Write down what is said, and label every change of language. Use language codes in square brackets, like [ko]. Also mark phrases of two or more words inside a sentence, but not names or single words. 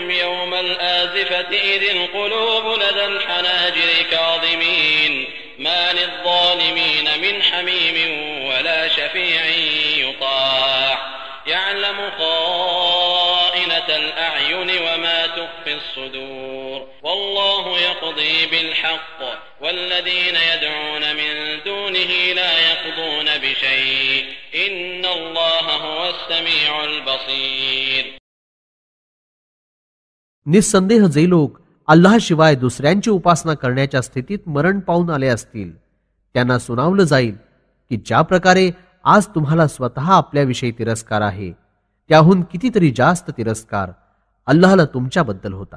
[ar] يوم الآزفة إذ القلوب لدى الحناجر كاظمين ما للظالمين من حميم ولا شفيع يطاع يعلم خائنة الأعين وما تخفي الصدور والله يقضي بالحق والذين يدعون من دونه لا يقضون بشيء إن الله هو السميع البصير. [mr] निस्संदेह जे लोक अल्लाहशिवाय दुसऱ्यांची उपासना करण्याच्या स्थितीत मरण पावून आले असतील त्यांना सुनावलं जाईल की ज्या प्रकारे आज तुम्हाला स्वतः आपल्याविषयी तिरस्कार आहे त्याहून कितीतरी जास्त तिरस्कार अल्लाहला तुमच्याबद्दल होता.